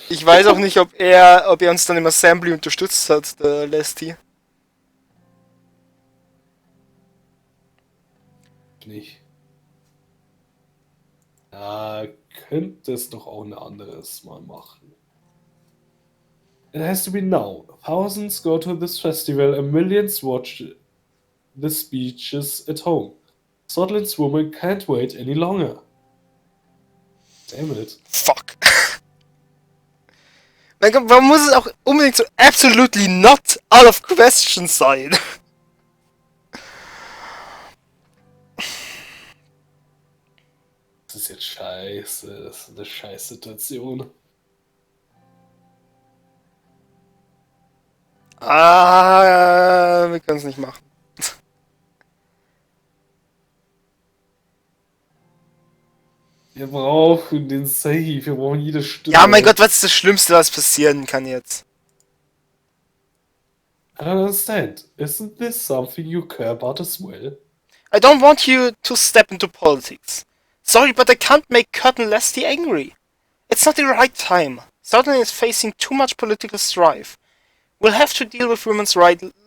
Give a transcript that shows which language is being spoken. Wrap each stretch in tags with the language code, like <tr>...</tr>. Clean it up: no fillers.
<de>Ich weiß auch nicht, ob er uns dann im Assembly unterstützt hat, der Leslie. Nicht. Ja, könnte es doch auch ein anderes Mal machen.</de> <en>It has to be now. Thousands go to this festival and millions watch the speeches at home. Scotland's woman can't wait any longer. Damn it. Fuck.</en> <de>Mein Gott, warum muss es auch unbedingt so</de> <en>absolutely not out of question</en> <de>sein? Das ist jetzt scheiße. Das ist eine scheiß Situation. Wir können es nicht machen. Wir brauchen den Save, wir brauchen jede Stimme. Ja, mein Gott, was ist das Schlimmste, was passieren kann jetzt?</de> <en>I don't understand. Isn't this something you care about as well? I don't want you to step into politics. Sorry, but I can't make Curtin Leslie angry. It's not the right time. Southern is facing too much political strife. We'll have to deal with women's rights.</en>